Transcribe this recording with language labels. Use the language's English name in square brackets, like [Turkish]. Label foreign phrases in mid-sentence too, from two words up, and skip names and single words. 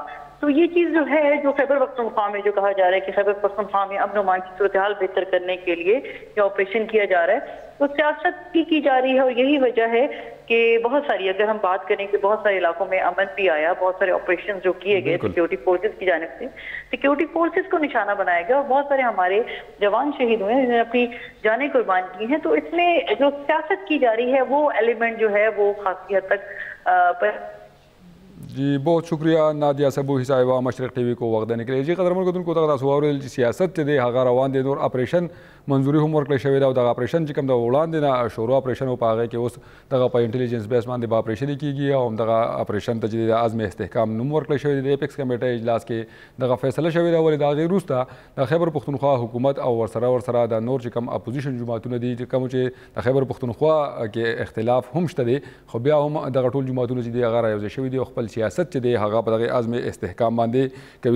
[Urdu] تو یہ چیز جو ہے، جو خیبر پختونخوا میں جو کہا جا رہا ہے کہ خیبر پختونخوا میں امن و امان کی صورتحال بہتر کرنے کے لیے یہ آپریشن کیا جا رہا ہے، تو سیاست کی جا رہی ہے، اور یہی وجہ ہے کہ بہت ساری، اگر ہم بات کریں کہ بہت سارے علاقوں میں امن بھی آیا، بہت سارے آپریشن جو کیے گئے [English] security forces [Urdu] کی جانب سے، [English] security forces [Urdu] کو نشانہ بنایا گیا، اور بہت سارے ہمارے جوان شہید ہوئے ہیں جنہوں نے اپنی جانیں قربان کی ہیں۔ تو اس میں جو سیاست کی جا رہی ہے وہ ایلیمنٹ جو ہے وہ خاصی حد تک جی بہت شکریہ نادیہ صبوحی صاحبہ مشرق ٹی وی کو وقت دینے کے لیے۔ [Pashto] جی قدرمن کو تغدا سوال سیاست چې دی هغه روان دي، نور اپریشن منظوري هم ورکړل شوې ده، او دغه اپریشن چې کوم د وړاندې نه شروع اپریشن په هغه کې اوس دغه په [English] intelligence base [Pashto] باندې به اپریشن کیږي، او دغه اپریشن ته چې د عزم استحکام نوم ورکړل شوی دی د [English] apex committee [Pashto] اجلاس کې دغه فیصله شوې ده، ولې د هغې وروسته د خیبر پختونخوا حکومت او ورسره د نور چې کوم اپوزیشن جماعتونه دي کوم چې د خیبر پختونخوا کې اختلاف هم شته دی، خو بیا هم دغه ټول جماعتونه چې دي هغه رايوځای شوي دي او خپل سیاست چې دی هغه په دغه عزم استحکام باندې کوي۔